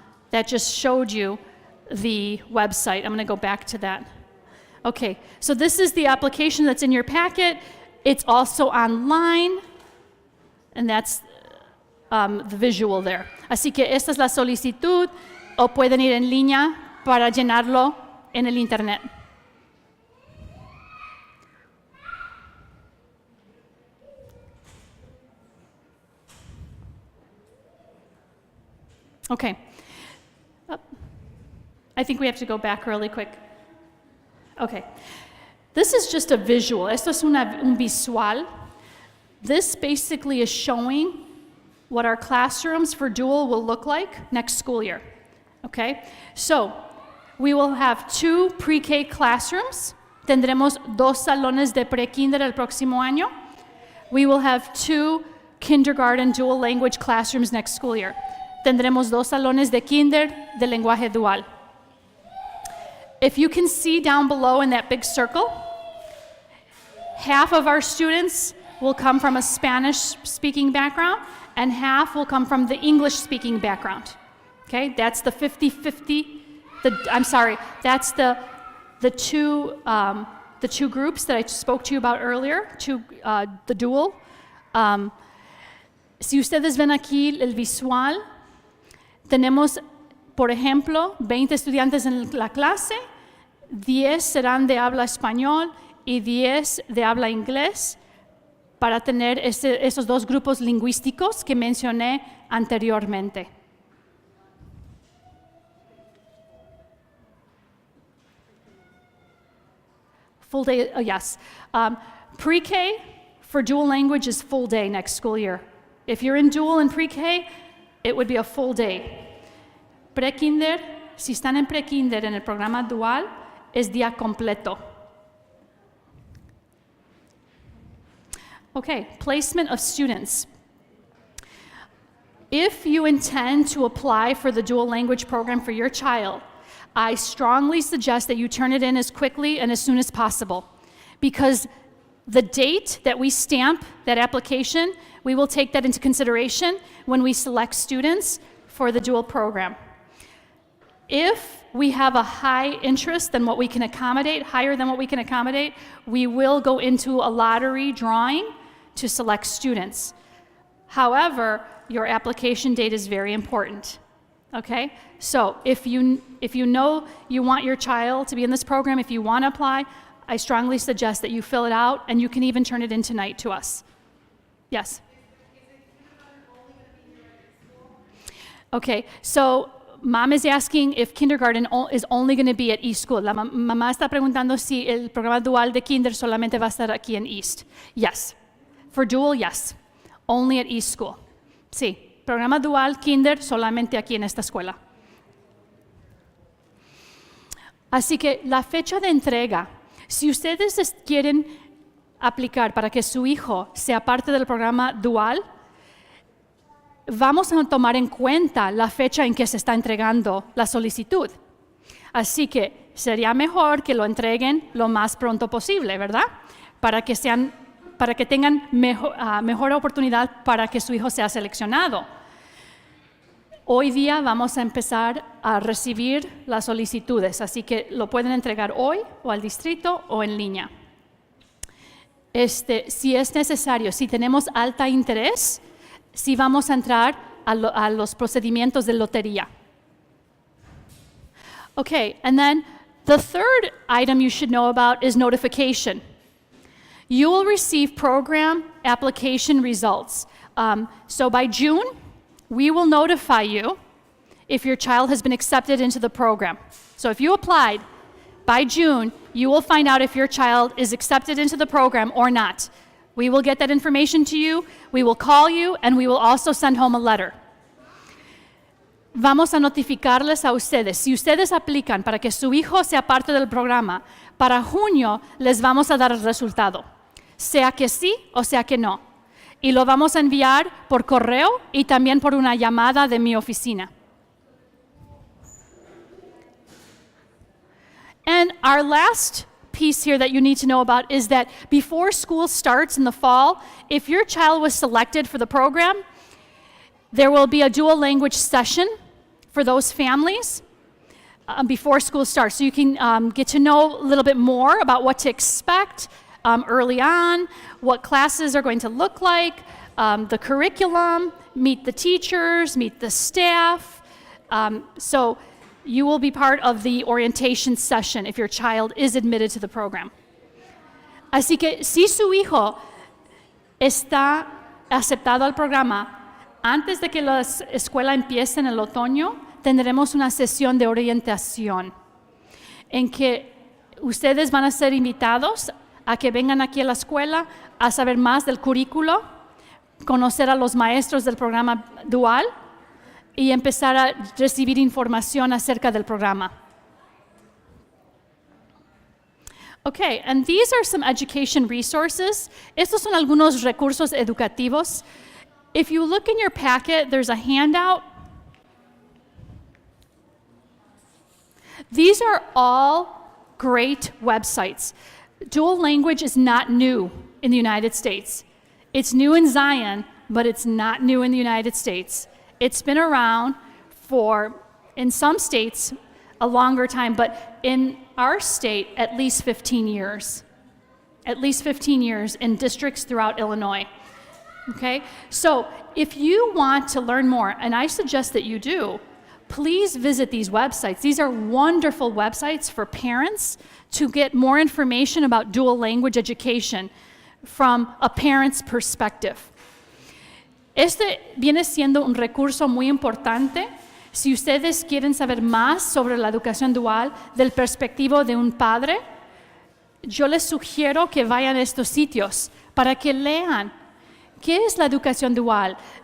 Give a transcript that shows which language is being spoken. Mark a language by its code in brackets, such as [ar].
[en] That just showed you the website. I'm going to go back to that. Okay, so this is the application that's in your packet. It's also online, and that's the visual there. [es] Así que esta es la solicitud, o pueden ir en línea para llenarlo en el internet. [en] Okay. I think we have to go back really quick. Okay. This is just a visual. [es] Esto es un visual. [en] This basically is showing what our classrooms for dual will look like next school year. Okay? So, we will have 2 pre-K classrooms. [es] Tendremos 2 salones de pre-kinder el próximo año. [en] We will have 2 kindergarten dual language classrooms next school year. [es] Tendremos 2 salones de kinder de lenguaje dual. [en] If you can see down below in that big circle, half of our students will come from a Spanish-speaking background, and half will come from the English-speaking background. Okay, that's the 50-50. That's the two groups that I spoke to you about earlier, the dual. [es] Si ustedes ven aquí el visual, tenemos, por ejemplo, 20 estudiantes en la clase, 10 serán de habla español y 10 de habla inglés, para tener esos 2 grupos lingüísticos que mencioné anteriormente. [en] Full day, yes. Pre-K for dual language is full day next school year. If you're in dual and pre-K, it would be a full day. [es] Pre-kinder, si están en pre-kinder en el programa dual, es día completo. [en] Okay, placement of students. If you intend to apply for the dual language program for your child, I strongly suggest that you turn it in as quickly and as soon as possible, because the date that we stamp that application, we will take that into consideration when we select students for the dual program. If we have a high interest than what we can accommodate, higher than what we can accommodate, we will go into a lottery drawing to select students. However, your application date is very important. Okay? So if you know you want your child to be in this program, if you want to apply, I strongly suggest that you fill it out, and you can even turn it in tonight to us. Yes? Okay, so Mom is asking if kindergarten is only going to be at East School. [es] La mamá está preguntando si el programa dual de kinder solamente va a estar aquí en East. [en] Yes. For dual, yes. Only at East School. [es] Sí. Programa dual kinder solamente aquí en esta escuela. Así que la fecha de entrega, si ustedes quieren aplicar para que su hijo sea parte del programa dual, vamos a tomar en cuenta la fecha en que se está entregando la solicitud. Así que sería mejor que lo entreguen lo más pronto posible, ¿verdad? Para que tengan mejor oportunidad para que su hijo sea seleccionado. Hoy día vamos a empezar a recibir las solicitudes, así que lo pueden entregar hoy o al distrito o en línea. Si es necesario, si tenemos alto interés, sí vamos a entrar a los procedimientos de lotería. [en] Okay, and then the third item you should know about is notification. You will receive program application results. So by June, we will notify you if your child has been accepted into the program. So if you applied, by June, you will find out if your child is accepted into the program or not. We will get that information to you, we will call you, and we will also send home a letter. [es] Vamos a notificarles a ustedes. Si ustedes aplican para que su hijo sea parte del programa, para junio les vamos a dar el resultado, sea que sí o sea que no. Y lo vamos a enviar por correo y también por una llamada de mi oficina. [en] And our last piece here that you need to know about is that before school starts in the fall, if your child was selected for the program, there will be a dual language session for those families before school starts. So you can get to know a little bit more about what to expect early on, what classes are going to look like, the curriculum, meet the teachers, meet the staff. So you will be part of the orientation session if your child is admitted to the program. [es] Así que si su hijo está aceptado al programa, antes de que la escuela empiece en el otoño, tendremos una sesión de orientación en que ustedes van a ser invitados a que vengan aquí a la escuela a saber más del currículo, conocer a los maestros del programa dual y empezar a recibir información acerca del programa. [en] Okay, and these are some education resources. [es] Estos son algunos recursos educativos. [en] If you look in your packet, there's a handout. These are all great websites. Dual language is not new in the United States. It's new in Zion, but it's not new in the United States. It's been around for, in some states, a longer time, but in our state, at least 15 years. At least 15 years in districts throughout Illinois. Okay? So if you want to learn more, and I suggest that you do, please visit these websites. These are wonderful websites for parents to get more information about dual language education from a parent's perspective. [es] Este viene siendo un recurso muy importante si ustedes quieren saber más sobre la educación dual del perspectivo de un padre. Yo les sugiero que vayan a estos sitios para que lean qué es la educación dual.